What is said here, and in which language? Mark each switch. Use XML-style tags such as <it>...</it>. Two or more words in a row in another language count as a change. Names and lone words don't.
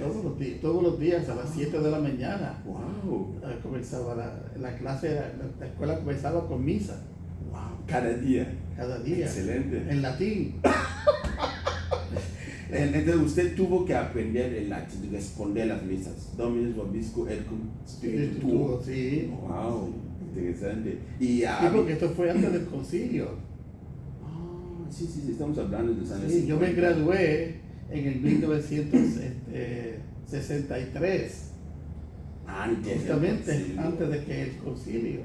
<es>Todos los días a las 7 de la mañana. Wow. Comenzaba la clase, la escuela comenzaba con misa. Wow. Cada día. Excelente. En latín. Entonces usted tuvo que aprender el latín, responder las misas.</es> <la>Dominus vobiscum et cum spiritu tuo.</la> <es>Sí. Wow. Interesante. Sí, porque esto fue antes del concilio. Sí, estamos hablando de San Sí, yo me gradué en el 1963. Justamente antes de que el concilio.</es>